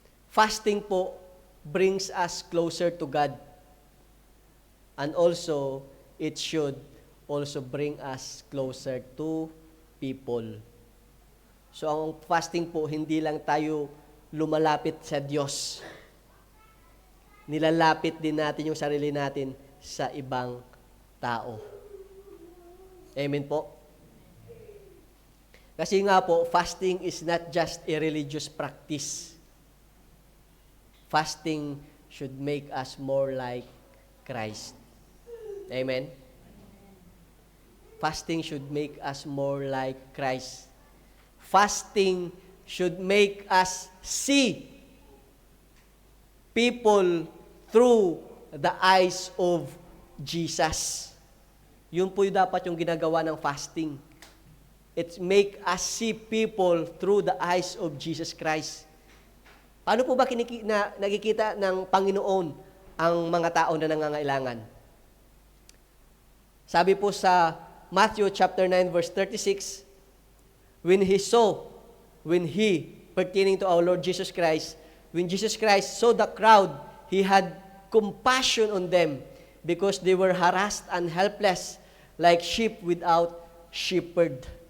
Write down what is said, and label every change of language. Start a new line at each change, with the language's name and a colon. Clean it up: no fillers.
English: Fasting po brings us closer to God. And also, it should also bring us closer to people.
Filipino: So, ang fasting po, hindi lang tayo lumalapit sa Diyos. Nilalapit din natin yung sarili natin sa ibang tao. Amen po? Kasi nga po,
English: fasting is not just a religious practice. Fasting should make us more like Christ. Amen? Fasting should make us more like Christ. Fasting should make us see people through the eyes of Jesus.
Filipino: Yun po yung dapat yung ginagawa ng fasting.
English: It make us see people through the eyes of Jesus Christ.
Filipino: Paano po ba nakikita ng Panginoon ang mga tao na nangangailangan? Sabi po sa
English: Matthew chapter 9 verse 36, when he, pertaining to our Lord Jesus Christ, when Jesus Christ saw the crowd, He had compassion on them because they were harassed and helpless like sheep without shepherd.